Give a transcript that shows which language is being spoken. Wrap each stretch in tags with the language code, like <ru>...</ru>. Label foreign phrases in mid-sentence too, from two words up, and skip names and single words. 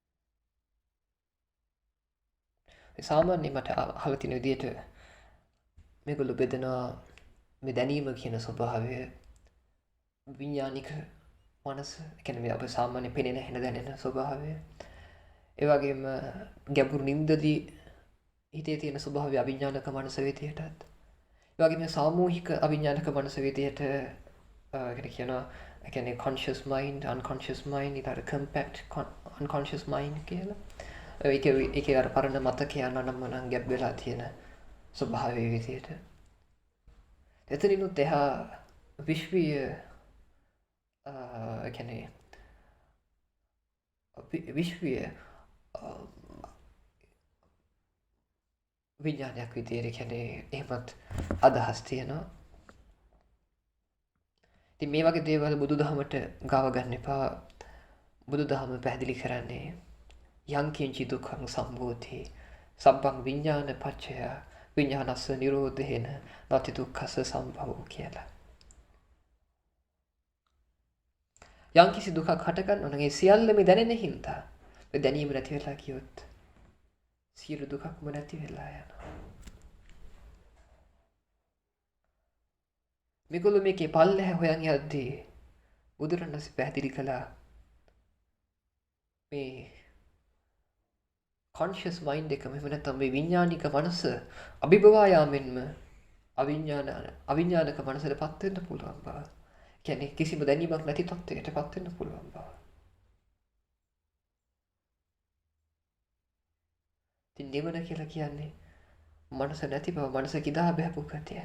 <si>සාමාන්‍යයෙන් මට අහලා තියෙන විදිහට මේගොල්ලෝ බෙදෙනවා මේ දැනීම කියන ස්වභාවය විඤ්ඤාණික මනස, ඒ කියන්නේ මේ අපේ සාමාන්‍ය පෙනෙන හෙන දැනෙන ස්වභාවය. ඒ වගේම ගැඹුරු නිින්දදී හිතේ තියෙන ස්වභාවය අවිඤ්ඤාණික මනස විදියටත්. ඒ වගේම සාමූහික අවිඤ්ඤාණික මනස විදියට කියනවා, ඒ කියන්නේ</si> <en>conscious mind, unconscious mind,</en> <si>ඊට</si> <en>compact unconscious mind</en> <si>කියලා. ඒකේ අර පරණ මතකයන් අනම්මනම් ගැබ් වෙලා තියෙන ස්වභාවය විදියට. එතනිනුත් එහා විශ්වීය කියන්නේ විශ්වීය විඥානයක් විදියට කියන්නේ එහෙමත් අදහස් තියෙනවා. ඉතින් මේ වගේ දේවල් බුදුදහමට ගාව ගන්න එපා. බුදුදහම පැහැදිලි කරන්නේ</si> <pi>යං කිංචි දුක්ඛං සම්භූති සබ්බං විඥාන පච්චය විඥානස්ස නිරෝධේන නති දුක්ඛස්ස සම්භවෝ</pi> <si>කියලා. යම් කිසි දුකක් හටගන්නවා නම් ඒ සියල්ලම දැනෙන හින්දා ඒ දැනීම නැති වෙලා කියොත් සියලු දුකක්ම නැති වෙලා යනවා. මේගොල්ලෝ මේකේ පල්ලෙහැ හොයන් යද්දී බුදුරණවහන්සේ පැහැදිලි කළා මේ</si> <en>conscious mind</en> <si>එකම එහෙම නැත්නම් මේ විඥානික මනස අභිභවා යාමෙන්ම අවිඥානික මනසටපත් වෙන්න පුළුවන් බව. කියන්නේ කිසිම දැනීමක් නැති තත්ත්වයකටපත් වෙන්න පුළුවන් බව. ඉතින් නිවන කියලා කියන්නේ මනස නැති බව, මනස කිදා බහැපු ගතිය.</si>